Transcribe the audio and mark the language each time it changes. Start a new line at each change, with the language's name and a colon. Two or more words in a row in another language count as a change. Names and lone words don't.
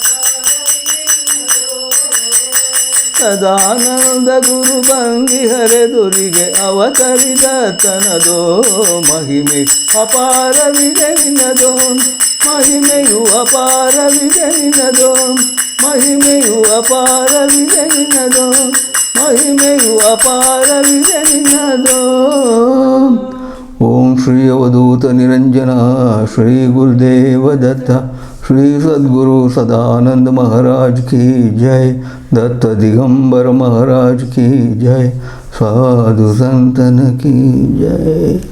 Kannada: ಸದಾನಂದ ಗುರು ಬಂದಿ ಹರೆದುರಿಗೆ ಅವತರಿದತನದೋ ಮಹಿಮೆ ಅಪಾರವಿದೆ ನಿನ್ನದು ಮಹಿಮೆಯು ಅಪಾರವಿದೆ ನಿನ್ನದು ಮಹಿಮೆಯು ಅಪಾರವಿದೆ ನಿನ್ನದು ಮಹಿಮೆಯು ಅಪಾರವಿದೆ ನಿನ್ನದು
Hindi: ಓಂ ಶ್ರೀ ಅವಧೂತ ನಿರಂಜನ ಶ್ರೀ ಗುರುದೇವ ದತ್ತ श्री सद्गुरु सदानंद महाराज की जय दत्त दिगंबर महाराज की जय साधु संतन की जय।